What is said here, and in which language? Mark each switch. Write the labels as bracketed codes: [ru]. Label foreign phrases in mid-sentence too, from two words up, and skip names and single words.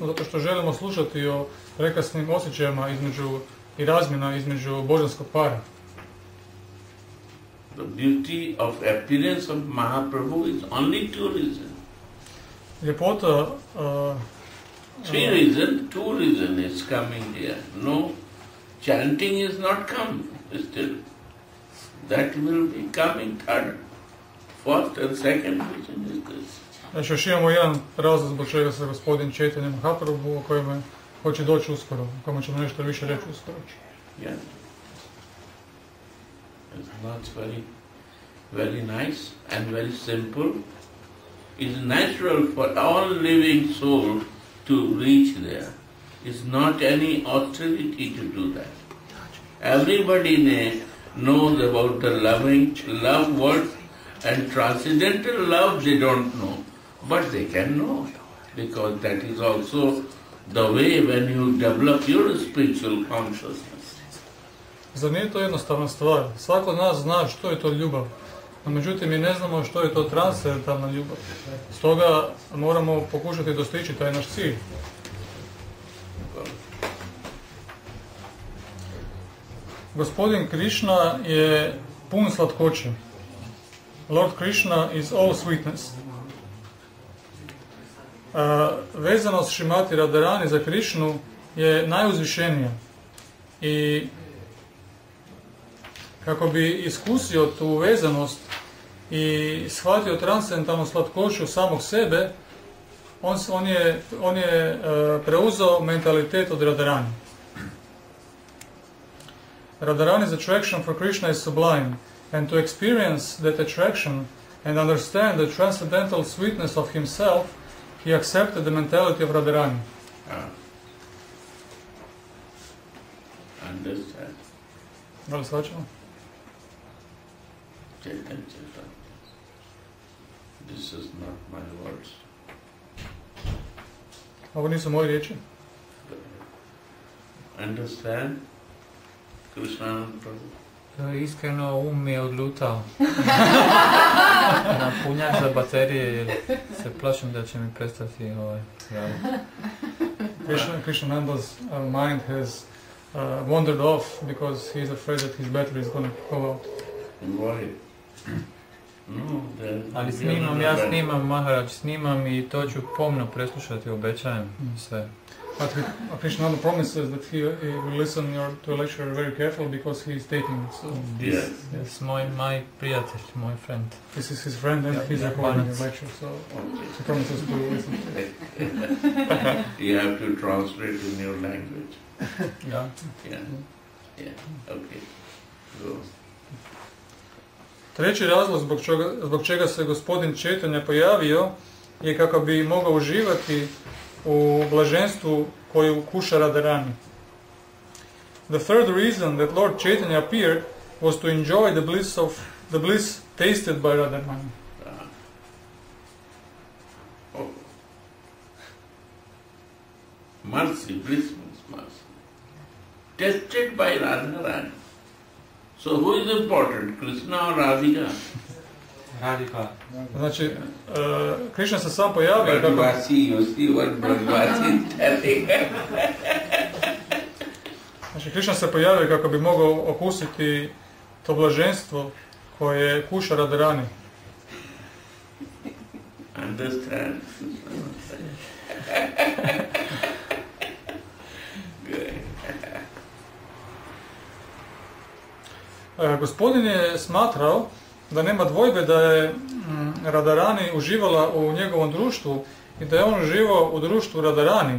[hr] Zato što želimo slušati o prekrasnim osjećajima i razmjena između božanskog para. [en] The beauty of appearance of Mahaprabhu is only two reasons. [hr] Ljepota... [en] two reasons is coming here. No, chanting is not come still. That will be coming third. First and second reason is this. [hr] Znači još imamo jedan razlog zbog čega se gospodin Chaitanya Mahaprabhu, o kojem hoće doći uskoro, o kojem ćemo nešto više reći uskoro. [en] Yeah. It's very, very nice and very simple. It's natural for all living soul to reach there. It's not any austerity to do that. Everybody knows about the love word, and transcendental love they don't know, but they can know, because that is also the way when you develop your spiritual consciousness. [hr] Zar nije to jednostavna stvar? Svako od nas zna što je to ljubav, no međutim mi ne znamo što je to transcendentalna ljubav. Stoga moramo pokušati dostići taj naš cilj. Gospodin Krishna je pun slatkoće. [en] Lord Krishna is all sweetness. [hr] Vezanost Šrimati Radharani za Krishnu je najuzvišenija. I kako bi iskusio tu vezanost i shvatio transcendentalnu slatkoću samog sebe, on je preuzeo mentalitet od Radharani. [en] Radharani's attraction for Krishna is sublime, and to experience that attraction and understand the transcendental sweetness of himself, he accepted the mentality of Radharani. Understand? [hr] Da li shvaćamo? [en] This is not my words. [hr] Ovo nisu moje riječi. [en] Understand? Krishna Prabhu. [hr] Iskreno mi je odlutao. Na punjak za baterije jer se plašim da će mi prestati raditi. [en] Krishnananda's mind has wandered off because he is afraid that his battery is going to go out. Why? No, [hr] ali snimam Maharaj, snimam i to ću pomno preslušati, obećajem sve. [en] But Krishnananda promises that he will listen to a lecture very carefully because he is taking it. So Yes, my [hr] prijatelj, moj [en] friend. This is his friend and he's recording the lecture, so he promises to listen to it. You have to translate in your language. Yeah. Okay. Go. [hr] Treći razlog zbog čega se gospodin Chaitanya pojavio je kako bi mogao uživati u blaženstvu koju kuša Radharani. [en] The third reason that Lord Chaitanya appeared was to enjoy the bliss tasted by Radharani. Mercy, bliss means mercy. Tasted by Radharani. So who is important, Krishna or Radhika? Radhika. [hr] Znači, Krishna se sam pojavio kako... [en] Brajvasi, you see what Brajvasi is telling. [hr] Znači, Krishna se pojavio kako bi mogao okusiti to blaženstvo koje kuša Radharani. [en] Understand? [hr] Gospodin je smatrao da nema dvojbe da je Radharani uživala u njegovom društvu i da je on uživao u društvu Radharani.